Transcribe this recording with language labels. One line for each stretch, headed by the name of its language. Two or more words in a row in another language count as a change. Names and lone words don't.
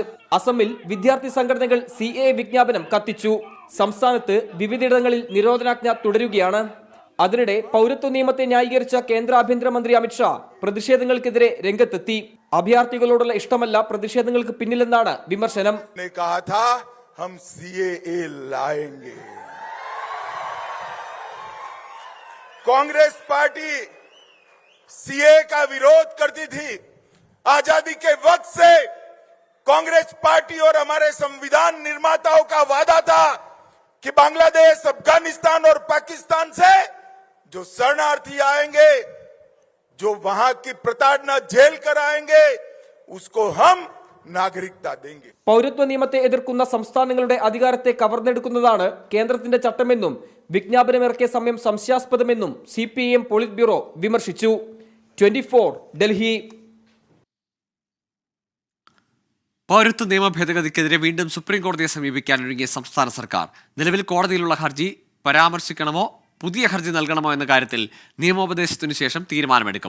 Malayalam: അസമിൽ വിദ്യാർത്ഥി സംഘടനകൾ CAA വിജ്ഞാപനം കത്തിച്ചു. സംസ്ഥാനത്ത് വിവിധയിടങ്ങളിൽ നിരോധനാജ്ഞ തുടരുകയാണ്. അതിനിടെ പൗരത്വ നിയമത്തെ ന്യായീകരിച്ച കേന്ദ്ര ആഭ്യന്തരമന്ത്രി അമിത്ഷാ പ്രതിഷേധങ്ങൾക്കെതിരെ രംഗത്തെത്തി. അഭയാർത്ഥികളോടുള്ള ഇഷ്ടമല്ല പ്രതിഷേധങ്ങൾക്ക് പിന്നിലെന്നാണ് വിമർശനം.
Hindi: कांग्रेस पार्टी CAA का विरोध करती थी. आजादी के वक्त से कांग्रेस पार्टी और हमारे संविधान निर्माताओं का वादा था कि बांग्लादेश, अफगानिस्तान और पाकिस्तान से जो शरणार्थी आएंगे, जो वहां की प्रताड़ना झेल कर आएंगे, उसको हम നാഗരികത देंगे.
Malayalam: പൗരത്വ നിയമത്തെ എതിർക്കുന്ന സംസ്ഥാനങ്ങളുടെ അധികാരത്തെ കവർന്നെടുക്കുന്നതാണ് കേന്ദ്രത്തിന്റെ ചട്ടമെന്നും വിജ്ഞാപനമിറക്കിയ സമയം സംശയാസ്പദമെന്നും CPIM പോളിറ്റ് ബ്യൂറോ വിമർശിച്ചു. 24 ഡൽഹി. പൗരത്വ നിയമ ഭേദഗതിക്കെതിരെ വീണ്ടും സുപ്രീം കോടതിയെ സമീപിക്കാൻ ഒരുങ്ങിയ സംസ്ഥാന സർക്കാർ നിലവിൽ കോടതിയിലുള്ള ഹർജി പരാമർശിക്കണമോ പുതിയ ഹർജി നൽകണമോ എന്ന കാര്യത്തിൽ നിയമോപദേശത്തിനു ശേഷം തീരുമാനമെടുക്കും.